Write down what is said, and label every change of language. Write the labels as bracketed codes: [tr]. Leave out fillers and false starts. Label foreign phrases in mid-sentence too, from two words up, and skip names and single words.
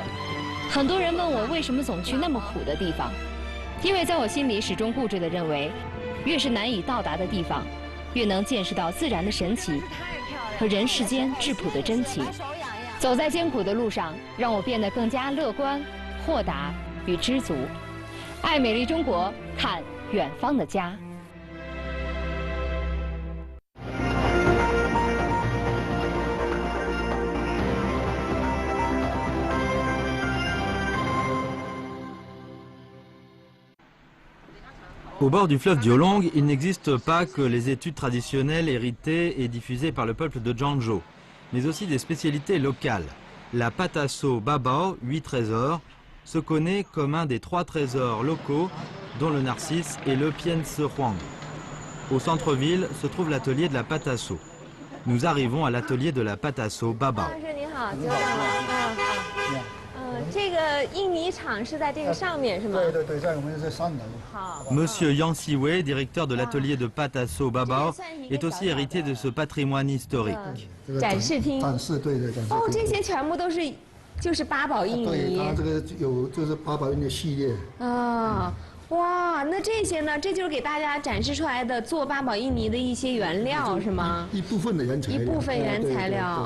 [zh] 很多人问我为什么总去那么苦的地方，因为在我心里始终固执地认为，越是难以到达的地方，越能见识到自然的神奇和人世间质朴的真情。走在艰苦的路上，让我变得更加乐观、豁达与知足。爱美丽中国，看远方的家。 [fr] Au bord du fleuve Diolong, il n'existe pas que les études traditionnelles héritées et diffusées par le peuple de Zhangzhou, mais aussi des spécialités locales. La pâte à saut Babao, 8 trésors, se connaît comme un des 3 trésors locaux, dont le narcisse et le Piense Huang. Au centre-ville se trouve l'atelier de la pâte à saut. Nous arrivons à l'atelier de la pâte à saut Babao. [zh] 这个印泥厂是在这个上面是吗？对对对，在我们这3楼。好。 [fr] Monsieur Yang Siwei, directeur de l'atelier de pâte à saut Babao, est aussi héritier de ce patrimoine historique. [zh] 展示厅。展示对对展示厅。哦，这些全部都是就是八宝印泥。对，它这个有就是八宝印的系列。啊。哇，那这些呢？这就是给大家展示出来的做八宝印泥的一些原料是吗？一部分的原材料。一部分原材料。